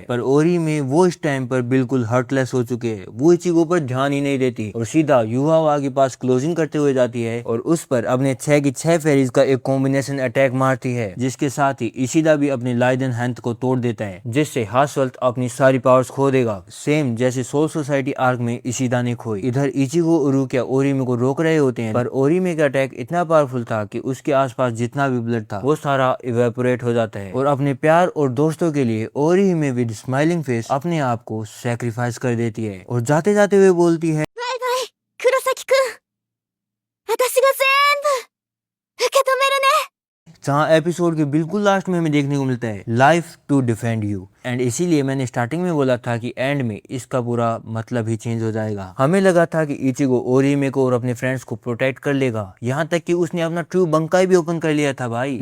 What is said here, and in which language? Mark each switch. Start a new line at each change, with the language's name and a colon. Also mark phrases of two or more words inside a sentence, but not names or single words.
Hindi: पर ओरिहिमे वो इस टाइम पर बिल्कुल हर्टलेस हो चुके हैं, वो इचिगो पर ध्यान ही नहीं देती और सीधा युहावा के पास क्लोजिंग करते हुए जाती है और उस पर अपने 6 की 6 फेरीज का एक
English: combination attack
Hindi: मारती है, जिसके साथ ही इशिदा भी अपने लाइडेन हैंड को तोड़ देता है, जिससे हासवल्ट अपनी सारी पावर्स खो देगा, सेम जैसे सोल सोसाइटी आर्क में इशिदा ने खोई। इधर इचिगो और रुकिया ओरिहिमे को रोक रहे होते हैं, पर ओरिहिमे का अटैक इतना पावरफुल था कि उसके आसपास जितना भी ब्लड था वो सारा इवेपोरेट हो जाता है और अपने प्यार और दोस्तों के लिए ओरिहिमे
English: with smiling face
Hindi: अपने आप को सैक्रिफाइस कर देती है और जाते जाते हुए बोलती है,
Japanese: バイバイ、黒崎くん。私が全部受け止めるね。
Hindi: जहाँ एपिसोड के बिल्कुल लास्ट में हमें देखने को मिलता है
English: life to defend you.
Hindi: एंड इसीलिए मैंने स्टार्टिंग में बोला था कि एंड में इसका पूरा मतलब ही चेंज हो जाएगा। हमें लगा था कि इचिगो ओरिहिमे को और अपने फ्रेंड्स को प्रोटेक्ट कर लेगा, यहाँ तक कि उसने अपना ट्रू बंकाई भी ओपन कर लिया था भाई।